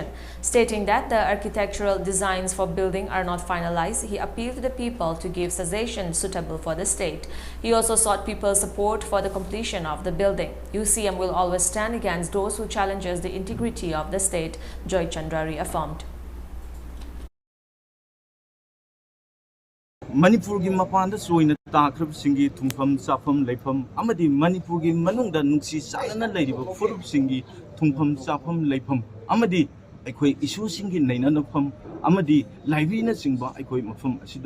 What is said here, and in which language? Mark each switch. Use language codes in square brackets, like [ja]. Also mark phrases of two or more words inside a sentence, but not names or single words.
[en] Stating that the architectural designs for building are not finalized, he appealed to the people to give suggestions suitable for the state. He also sought people's support for the completion of the building. UCM will always stand against those who challenges the integrity of the state, Joy Chandra affirmed. [mni] Manipur gi mapanda soina takrab singi thumpham chafam leifam amadi Manipur gi manungda nungsi salana leiriba furup singi thumpham chafam leifam amadi akhoi issue singi nainanafam amadi library singba akhoi mafam asida